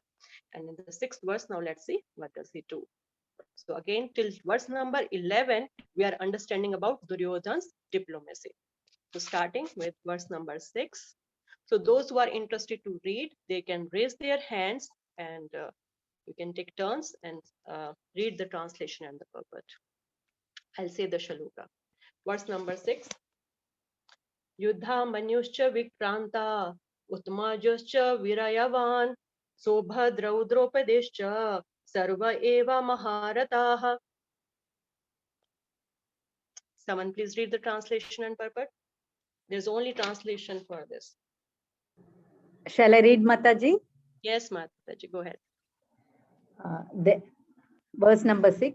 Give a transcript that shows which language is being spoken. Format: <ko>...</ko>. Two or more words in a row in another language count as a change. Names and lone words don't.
<en>And in the sixth verse, now let's see what does he do. So again, till verse number 11, we are understanding about Duryodhan's diplomacy. So starting with verse number 6. So those who are interested to read, they can raise their hands and you can take turns and read the translation and the purport. I'll say the shaloka. Verse number 6.</en> <sa>युधा मन्युश्च विक्रान्त उत्तमौजाश्च वीर्यवान् सौभद्रो द्रौपदेयाश्च सर्व एव महारथाः.</sa> <en>Someone please read the translation and purport. There's only translation for this. Shall I read, Mataji? Yes, Mataji, go ahead. Verse number 6.</en>